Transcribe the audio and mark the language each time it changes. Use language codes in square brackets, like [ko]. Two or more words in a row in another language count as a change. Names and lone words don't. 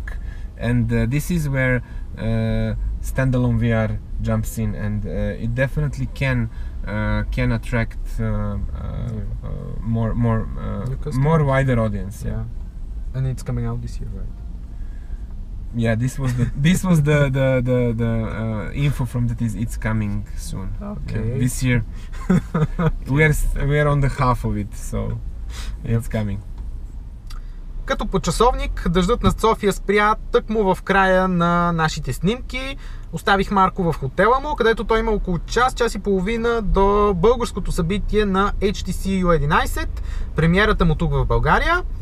[en] And this is where standalone VR jumps in, and it definitely can attract more wider audience. Yeah. And it's coming out this year, right? Yeah, this was the info from that is it's coming soon. Okay. Yeah, this year. we are on the half of it, so it's coming. [bg] Като по часовник, дъждът над София спря тъкмо в края на нашите снимки. Оставих Марко в хотела му, където той има около час и половина до българското събитие на HTC U11, премиерата му тук в България.